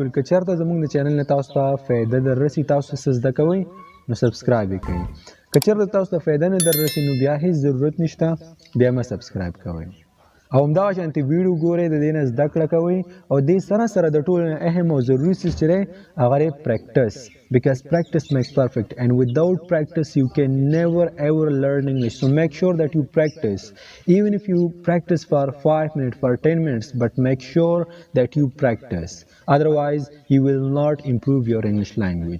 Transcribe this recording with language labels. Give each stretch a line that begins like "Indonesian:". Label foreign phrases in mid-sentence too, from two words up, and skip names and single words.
Pashto: که چېرته زموږ د چینل نه تاسو ته فایده در رسي، تاسو څه زده کوئ نو سبسکرایب یې کړئ. که چېرته تاسو ته فایده نه در رسي نو بیا هېڅ ضرورت نشته، بیا مه سبسکرایب کوئ. او همدغه شانتې ویډیو ګورئ، د دې نه زده کړه کوئ او دې سره سره د ټولو نه اهم او ضروري څیز چې دی هغه دی پریکټس.
English: because practice makes perfect and without practice you can never ever learn English. So make sure that you practice, even if you practice for 5 minutes, for 10 minutes, but make sure that you practice. Otherwise you will not improve your English language.